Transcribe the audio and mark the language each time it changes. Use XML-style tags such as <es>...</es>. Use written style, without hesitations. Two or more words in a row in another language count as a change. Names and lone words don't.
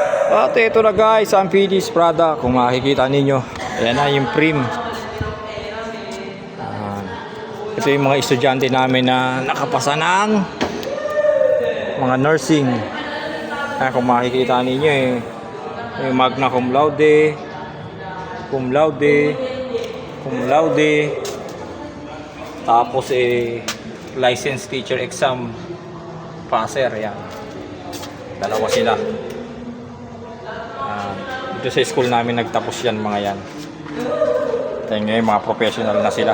<tl>At ito na guys, ang</tl> <en>finished product.</en> <tl>Kung makikita ninyo, ayan na yung prim. Ito yung mga estudyante namin na nakapasa ng mga nursing. Kung makikita ninyo yung</tl> <la>magna cum laude, cum laude, cum laude,</la> <tl>tapos</tl> <en>license teacher exam passer.</en> <tl>Yan, dalawa sila. Dito sa school namin nagtapos yan, mga yan. Tayo ngayon mga professional na sila.</tl>